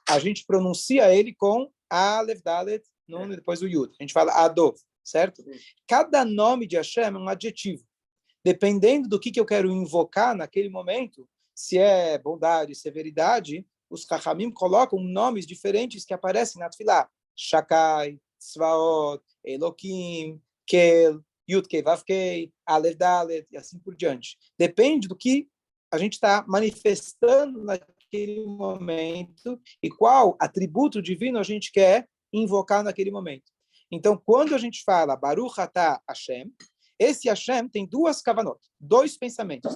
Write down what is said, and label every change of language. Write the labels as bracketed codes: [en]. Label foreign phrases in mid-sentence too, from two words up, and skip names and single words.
[pt] E a gente pronuncia ele com Aleph, Dalet, Nun e depois o Yud. A gente fala Adov, certo? Cada nome de Hashem é um adjetivo. Dependendo do que eu quero invocar naquele momento, se é bondade, severidade, os Chachamim colocam nomes diferentes que aparecem na Tfilá. Shakai, Tzvaot, Elokim, Kel, Yud Kei Vav Kei, Aleph Dalet, e assim por diante. Depende do que a gente está manifestando naquele momento e qual atributo divino a gente quer invocar naquele momento. Então, quando a gente fala [he] ברוך אתה השם, [pt] esse Hashem tem duas kavanot, dois pensamentos.